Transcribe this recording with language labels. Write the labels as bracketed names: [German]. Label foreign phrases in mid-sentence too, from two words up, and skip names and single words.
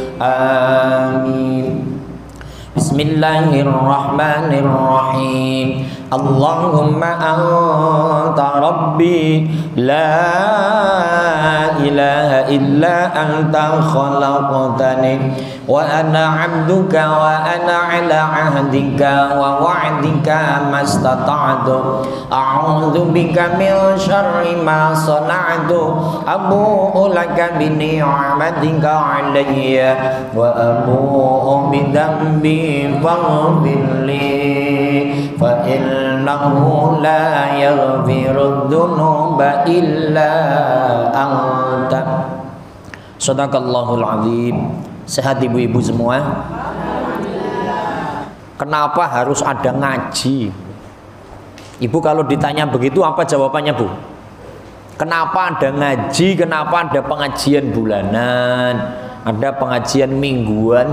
[Arabic] Amin. بسم الله الرحمن الرحيم. اللهم أنت ربي لا إله إلا أنت خلقتني وأنا عبدك وأنا على عهدك ووعدك ما استطعت. أعوذ بك من شر ما صنعت. أبوء لك بنعمتك علي وأبوء بذنبي فاغفر لي فإنه لا يغفر الذنوب إلا أنت. صدق الله العظيم. [Indonesian] Sehat ibu-ibu semua? Kenapa harus ada ngaji? Ibu kalau ditanya begitu apa jawabannya, Bu? Kenapa ada ngaji? Kenapa ada pengajian bulanan? Ada pengajian mingguan?